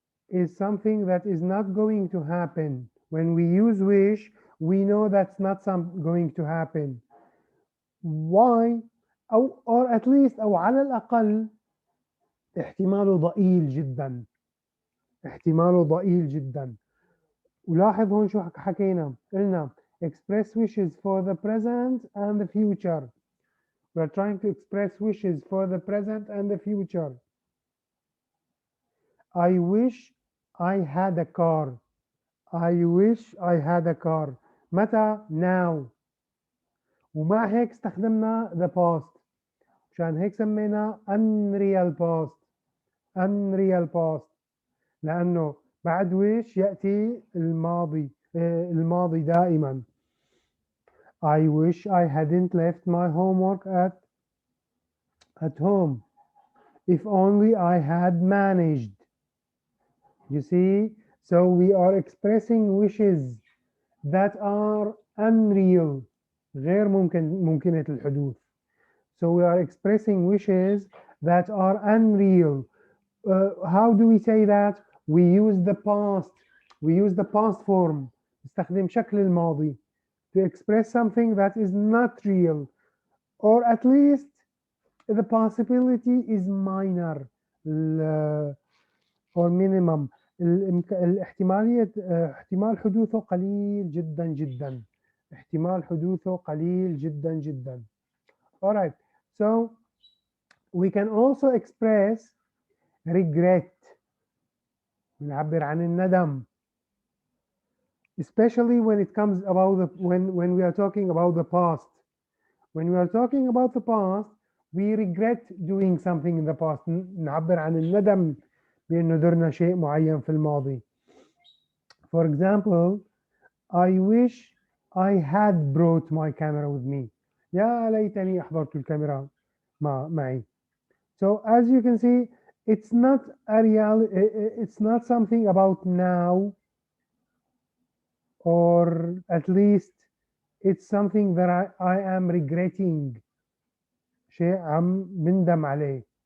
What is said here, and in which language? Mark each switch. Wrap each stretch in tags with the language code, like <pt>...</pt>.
<en>is something that is not going to happen. When we use wish, we know that's not going to happen. Why? or at least</en> <ar>أو على الأقل احتماله ضئيل جدا. احتماله ضئيل جدا. ولاحظ هون شو حكينا، قلنا</ar> <en>express wishes for the present and the future. We're trying to express wishes for the present and the future. I wish I had a car. I wish I had a car.</en> <ar>متى؟ now. ومع هيك استخدمنا</ar> <en>the past.</en> <ar>مشان هيك سمينا</ar> <en>unreal past. unreal past.</en> <ar>لأنه بعد wish يأتي الماضي. الماضي دائما.</ar> <en>I wish I hadn't left my homework at home. If only I had managed. You see, so we are expressing wishes that are unreal,</en> <ar>غير ممكنة الحدوث.</ar> <en>So we are expressing wishes that are unreal. How do we say that? We use the past. We use the past form.</en> <ar>نستخدم شكل الماضي</ar> <en>to express something that is not real, or at least the possibility is minor or minimum.</en> <ar>الاحتمالية احتمال حدوثه قليل جدا جدا. احتمال حدوثه قليل جدا جدا.</ar> <en>All right, so we can also express regret.</en> <ar>نعبر عن الندم.</ar> <en>Especially when it comes about when we are talking about the past. When we are talking about the past, we regret doing something in the past.</en> <ar>نعبر عن الندم بأنه درنا شيء معين في الماضي.</ar> <en>For example, I wish I had brought my camera with me.</en> <ar>يا ليتني أحضرت الكاميرا معي.</ar> <en>So as you can see, it's not a real. It's not something about now, or at least it's something that I am regretting.</en> <ar>شيء عم بندم عليه.</ar>